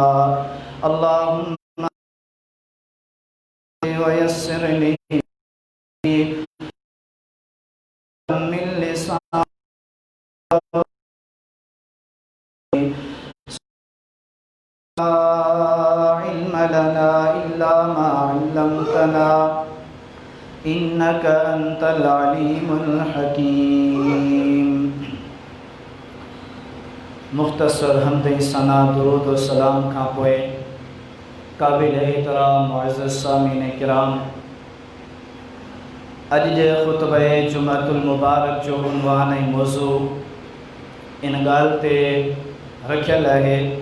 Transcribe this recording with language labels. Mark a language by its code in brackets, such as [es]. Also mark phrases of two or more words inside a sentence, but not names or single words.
[ar] اللهم ويسر لي من لساني لا علم لنا إلا ما علمتنا إنك أنت العليم الحكيम। [sd] मुख्तसर हम्द सना दुरूद व सलाम खां पोइ काबिल एहतराम मुअज़्ज़ज़ सामीन किराम, अॼु जे ख़ुतबे जुमअतुल मुबारक जो उन्वान ऐं मौज़ू इन ॻाल्हि ते रखियल आहे